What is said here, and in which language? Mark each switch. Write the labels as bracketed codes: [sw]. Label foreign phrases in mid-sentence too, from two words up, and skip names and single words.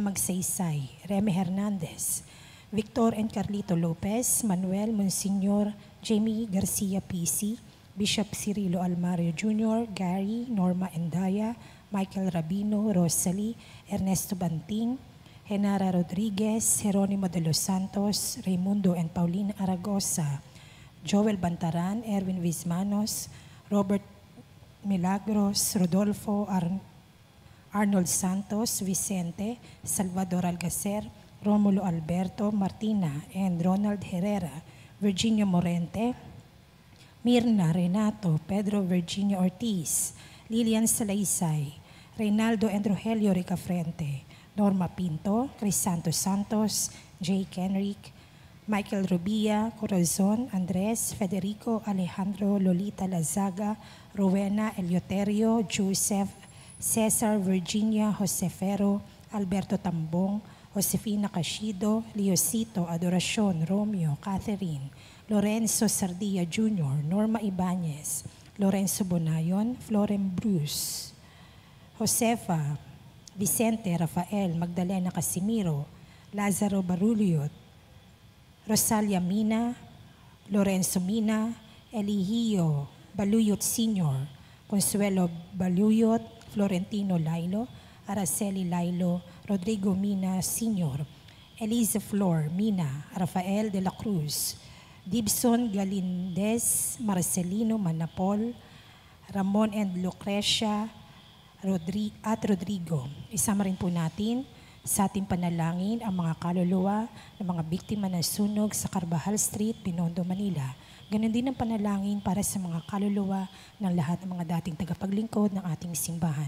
[tl] Magsaysay, Remy Hernandez, Victor and Carlito Lopez, Manuel Monsignor, Jamie Garcia PC, Bishop Cirilo Almario Jr., Gary, Norma Endaya, Michael Rabino, Rosalie, Ernesto Banting, Genara Rodriguez, Jeronimo de los Santos, Raimundo and Paulina Aragosa, Joel Bantaran, Erwin Vizmanos, Robert Milagros, Rodolfo Arnold Santos, Vicente, Salvador Algacer, Romulo Alberto Martina and Ronald Herrera, Virginia Morente, Mirna Renato, Pedro Virginia Ortiz, Lilian Salaysay, Reynaldo and Rogelio Ricafrente, Norma Pinto, Crisanto Santos, Jay Kenrick, Michael Rubia, Corazon, Andres, Federico, Alejandro, Lolita Lazaga, Rowena Eleuterio, Joseph, Cesar, Virginia, Josefero, Alberto Tambong, Josefina Cashido, Leosito, Adoracion, Romeo, Catherine, Lorenzo Sardia Jr., Norma Ibanez, Lorenzo Bonayon, Floren Bruce, Josefa, Vicente Rafael, Magdalena Casimiro, Lazaro Baruluyot, Rosalia Mina, Lorenzo Mina, Eligio Baluyot Sr., Consuelo Baluyot, Florentino Lailo, Araceli Lailo, Rodrigo Mina Sr., Eliza Flor Mina, Rafael de la Cruz, Dibson Galindez, Marcelino Manapol, Ramon and Lucrecia at Rodrigo. Isama rin po natin sa ating panalangin ang mga kaluluwa ng mga biktima ng sunog sa Carvajal Street, Binondo, Manila. Ganon din ang panalangin para sa mga kaluluwa ng lahat ng mga dating tagapaglingkod ng ating simbahan.